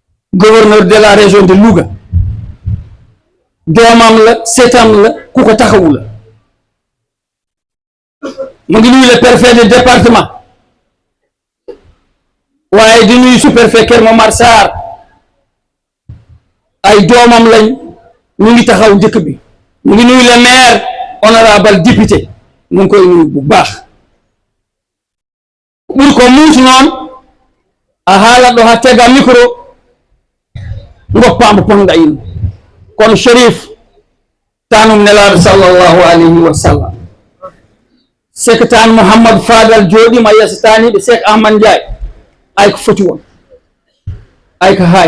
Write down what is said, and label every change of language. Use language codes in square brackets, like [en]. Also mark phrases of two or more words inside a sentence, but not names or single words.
[fr] gouverneur de la région de Louga [wo] doomam la seetam la ku ko taxawu la mu ngi nuyu [fr] le préfet de département [wo] waaye di nuyu sous-préfet Kër Momar Sarr ay doomam lañ ñu ngi taxaw njëkk bi mu ngi nuyu [fr] le maire honorable député [wo] mu ngi koy nuyu bu baax [ff] ɓuri ko muusi noon a haalat ɗo ha tega micro goppamo ponga ino kono Cherif tanum nelaɗo [ar] صلى الله عليه وسلم [ff] sek tan Mouhamadou Fadal jooɗima yeeso taniɓe Cheikh Ahmad Ndiaye ay ko foti won ay ko haani